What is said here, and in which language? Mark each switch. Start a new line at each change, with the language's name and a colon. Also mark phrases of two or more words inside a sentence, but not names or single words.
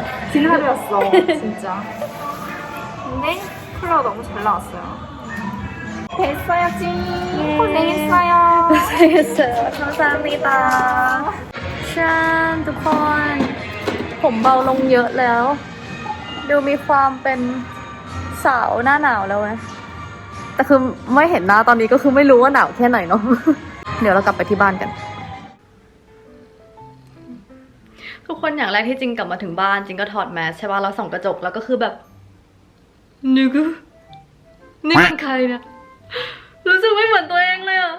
Korean: 긴 하루였어. 진짜. 근데 컬러가 너무 잘 나왔어요. 됐어요, 찡. 고생했어요. 고생했어요. 감사합니다. 짠,
Thai: ทุกคนผมเบาลงเยอะแล้ว ดูมีความเป็นสาวหน้าหนาวแล้วไหมแต่คือไม่เห็นหน้าตอนนี้ก็คือไม่รู้ว่าหนาวแค่ไหนเนาะ เดี๋ยวเรากลับไปที่บ้านกัน ทุกคนอย่างแรกที่จริงกลับมาถึงบ้านจริงก็ถอดแมสใช่ป่ะแล้วส่องกระจกแล้วก็คือแบบนี่เป็นใครเนี่ยรู้สึกไม่เหมือนตัวเองเลยอะ